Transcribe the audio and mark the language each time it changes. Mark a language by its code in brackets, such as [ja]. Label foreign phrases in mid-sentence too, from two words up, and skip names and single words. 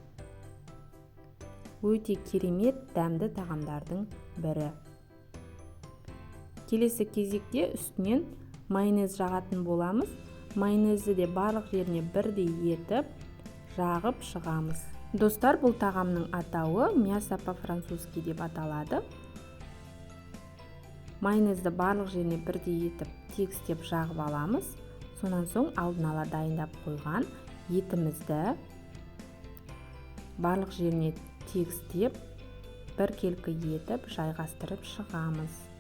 [kk] Өте керемет дәмді тағамдардың бірі. Келесі кезекте үстінен майонез жағатын боламыз. Майонезді де барлық жеріне бірдей етіп, жағып шығамыз. Достар, бұл тағамның атауы [ru] мясо по-французски [kk] деп аталады. Майонезді барлық жеріне бірдей етіп, тегістеп жағып аламыз. Сонан соң алдын ала дайындап қойған етімізді барлық жеріне тегістеп, біркелкі етіп жайғастырып шығамыз.